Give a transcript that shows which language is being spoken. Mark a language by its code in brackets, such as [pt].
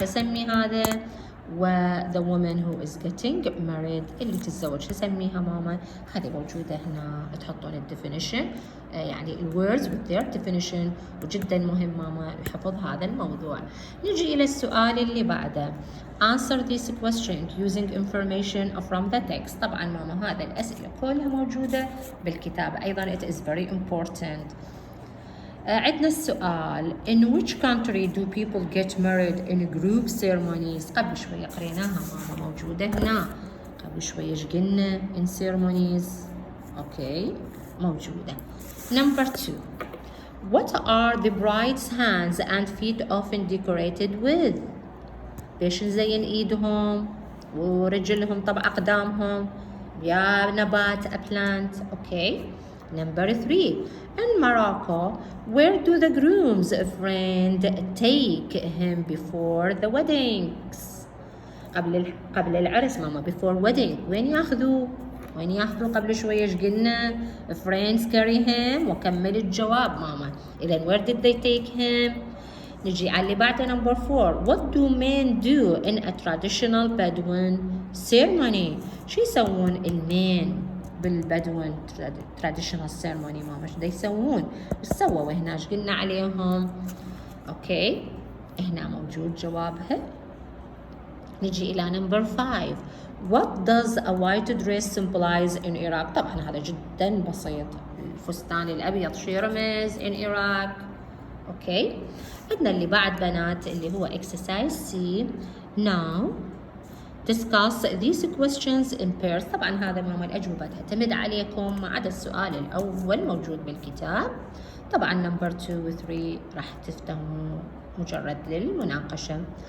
[ar] شو اسمي هذا؟ و [en] the woman who is getting married [ar] اللي تتزوج شو اسميها ماما؟ هذه موجودة هنا تحطون الديفينيشن يعني الwords with their definition. وجدا مهم ماما يحفظ هذا الموضوع. نجي إلى السؤال اللي بعده. [en] answer this question using information from the text. [ar] طبعا ماما هذا الأسئلة كلها موجودة بالكتاب أيضا. [en] it is very important. [ar] عندنا السؤال [en] in which country do people get married in group ceremonies. [ar] قبل شوية قريناها ماما موجودة هنا. قبل شوية ايش قلنا [en] in ceremonies. [ar] اوكي موجودة. [en] number 2 what are the bride's hands and feet often decorated with. [ar] بيش نزين ايدهم ورجلهم طبعا اقدامهم يا نبات a plant. اوكي. [en] number 3 in Morocco where do the groom's friend take him before the weddings. [ar] قبل العرس ماما [en] before wedding [ar] وين ياخذوه؟ قبل شوية ايش قلنا؟ [en] friends carry him. [ar] وكمل الجواب ماما. [en] إذا where did they take him؟ [ar] نجي على اللي بعده [en] number 4 what do men do in a traditional Bedouin ceremony. [ar] شو يسوون المين بالبدوين [en] traditional ceremony [ar] ماما؟ شو يسوون؟ ايش سووا هنا؟ ايش قلنا عليهم؟ اوكي هنا موجود جوابها. نجي الى [en] number 5 what does a white dress symbolize in Iraq. [ar] طبعا هذا جدا بسيط. الفستان الابيض شو يرمز in Iraq؟ اوكي. عندنا اللي بعد بنات اللي هو exercise C. [en] now discuss these questions in pairs. [ar] طبعا هذا ماما الأجوبة تعتمد عليكم ما عدا السؤال الأول موجود بالكتاب. طبعا number 2 و 3 راح تفتهموا مجرد للمناقشة.